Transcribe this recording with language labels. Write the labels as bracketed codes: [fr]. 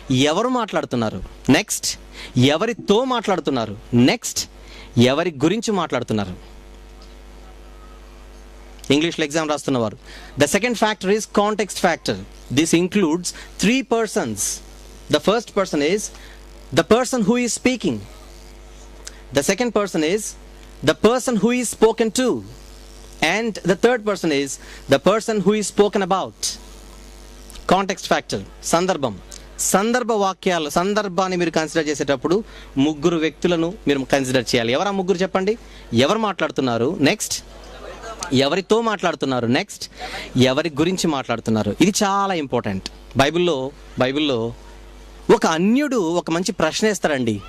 [te] ఎవరు మాట్లాడుతున్నారు, నెక్స్ట్ ఎవరితో మాట్లాడుతున్నారు, నెక్స్ట్ ఎవరి గురించి మాట్లాడుతున్నారు. ఇంగ్లీష్లో exam రాస్తున్నవారు, [en] The second factor is context factor. This includes 3 persons. The first person is the person who is speaking. The second person is the person who is spoken to. And the third person is the person who is spoken about. [te] Context factor. సందర్భ వాక్యాలు. సందర్భాన్ని మీరు consider చేసేటప్పుడు 3 వ్యక్తులను మీరు consider చేయాలి. ఎవరు ఆ 3 చెప్పండి? ఎవరు మాట్లాడుతున్నారు, నెక్స్ట్ ఎవరితో మాట్లాడుతున్నారు, నెక్స్ట్ ఎవరి గురించి మాట్లాడుతున్నారు. ఇది చాలా ఇంపార్టెంట్. బైబిల్లో ఒక అన్యుడు ఒక మంచి ప్రశ్న వేస్తాడండి.